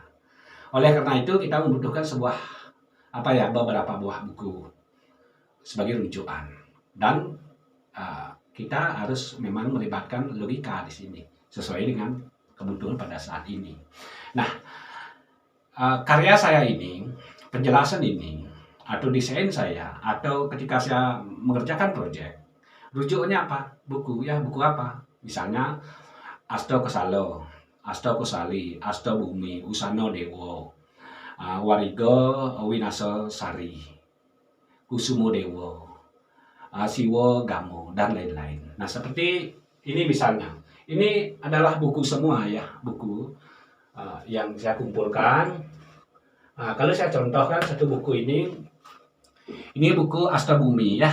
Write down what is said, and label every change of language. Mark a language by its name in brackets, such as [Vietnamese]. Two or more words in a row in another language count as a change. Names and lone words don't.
[Indonesian] Oleh karena itu kita membutuhkan sebuah beberapa buah buku sebagai rujukan dan kita harus memang melibatkan logika di sini sesuai dengan kebutuhan pada saat ini. Nah, karya saya ini, penjelasan ini atau desain saya atau ketika saya mengerjakan proyek, rujukannya apa? Buku ya, buku apa? Misalnya Asto Kesalo, Asto Kosali, Asto Bumi, Usano Dewo, Warigo Winaso Sari, Kusumo Dewo, Siwo Gamo, dan lain-lain. Nah, seperti ini misalnya. Ini adalah buku semua ya, buku yang saya kumpulkan. Kalau saya contohkan satu buku ini buku Asta Bumi ya.